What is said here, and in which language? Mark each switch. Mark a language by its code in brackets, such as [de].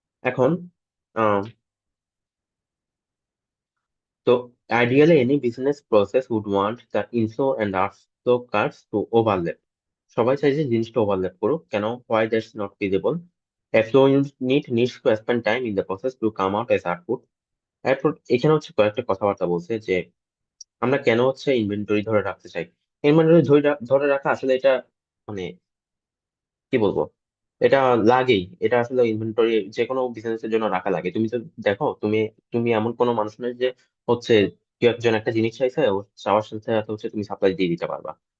[bn] এখন আহ, তো [en] Ideally any business process would want the inflow and outflow curves to overlap. [bn] সবাই চাই যে জিনিসটা ওভারল্যাপ করুক, কেন? [en] Why that's not feasible? A flow unit needs to spend time in the process to come out as output. [bn] এরপর এখানে হচ্ছে কয়েকটা কথাবার্তা বলছে যে আমরা কেন হচ্ছে ইনভেন্টরি ধরে রাখতে চাই। ইনভেন্টরি ধরে রাখা আসলে এটা মানে কি বলবো, এটা লাগেই। এটা আসলে ইনভেন্টরি যে কোনো বিজনেসের জন্য রাখা লাগে। তুমি তো দেখো, তুমি তুমি এমন কোনো মানুষ নয় যে হচ্ছে কেউ একজন একটা জিনিস চাইছে, ও চাওয়ার সাথে সাথে হচ্ছে তুমি সাপ্লাই দিয়ে দিতে পারবা।